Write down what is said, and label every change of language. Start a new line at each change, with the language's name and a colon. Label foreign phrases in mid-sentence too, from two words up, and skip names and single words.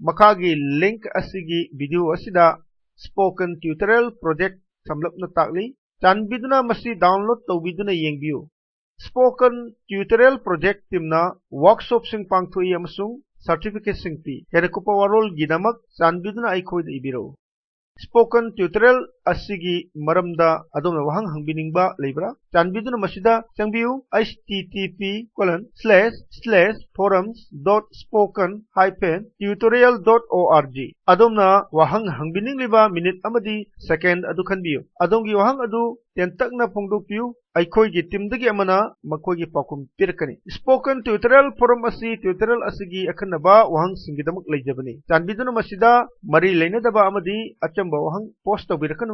Manipuri: Makhagi link asigi video asida Spoken Tutorial Project samlapna takli chanbiduna masi download tawbiduna yengbiyu Spoken Tutorial Project timna workshop sing pangthui amasung certificate sing pi hena kupa warol gidamak chanbiduna aikhoida ibiro Spoken Tutorial asigi maramda adomna wahang hangbiningba leibra chanbiduna masida changbiyu http://forums.spoken-tutorial.org adomna wahang hangbining liba minute amadi second adu khanbiyu adongi wahang adu tentakna phongdokpiyu aikhoigi timdagi amana makhoigi pakum pirakani Spoken Tutorial Forum asi tutorial asigi akhanaba wahang singidamak leijabani chanbiduna masida mari leinadaba amadi achamba wahang post tawbirakanu